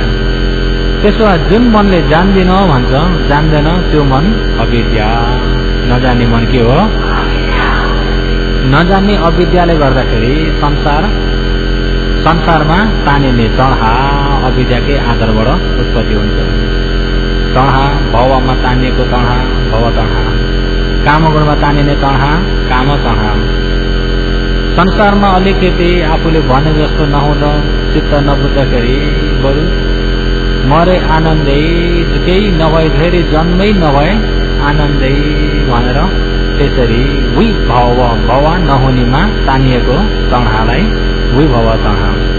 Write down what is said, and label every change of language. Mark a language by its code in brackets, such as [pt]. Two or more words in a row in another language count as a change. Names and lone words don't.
[ne] त्यसो भए जुन मनले जान्दिन भन्छ, जान्दैन, त्यो मन अविद्या। नजान्ने मन के हो? नजान्ने अविद्याले गर्दाखेरि संसारमा तानिने तणहा अविद्याकै आधारबाट उत्पत्ति हुन्छ। तणहा भवमा तानिएको तणहा भव तणहा, कामगुणमा तानिने तणहा काम तणहा, संसारमा अलिकति आफूले भने जस्तो नहुँदा चित्त नबुझ्दाखेरि बरु मरे आनन्दै केही नभए धेरै जन्मै नभए आनन्दै भनेर त्यसरी उही भव नहुनेमा तानिएको तण्हालाई उही भव तण्हा।